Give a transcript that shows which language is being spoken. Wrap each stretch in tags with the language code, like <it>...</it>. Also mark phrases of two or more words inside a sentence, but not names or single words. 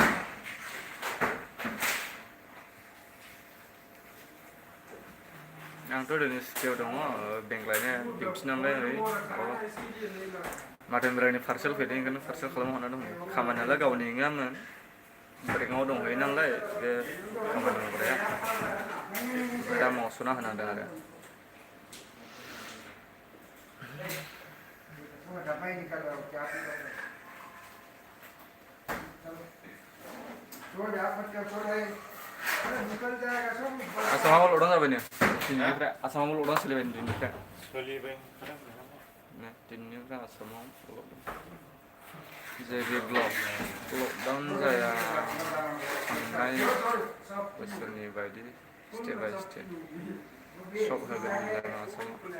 <brx>आं आंथ' दिनै सिटियाव दङ बेंग्लायनो डिउटि नालाय माथोनिफ्रायनो पार्सेल फैदों ओंखायनो पार्सेल खालामना हरना दङ खामानियालाय गावनि नङामोन ब्रेकआव दंहैयो नालाय बे खामानि मावग्राया दा मावस'ना होनांदों आरो</brx> <hi>Jabai निकालो क्या छोड़ यार मत क्या छोड़ भाई अरे निकल जाएगा सब</hi> <brx>आसामाव ल'दं जाबाय नो दिनैनिफ्राय आसामाव ल'दं सोलिबाय दिनैनिफ्राय सोलिबाय दिनैनिफ्राय आसामाव जेबो लकडाउन जाया थांनाय बोसोरनि बायदि</brx> <en>step by step</en> <brx>सब होगोन होनदों आसामाव</brx>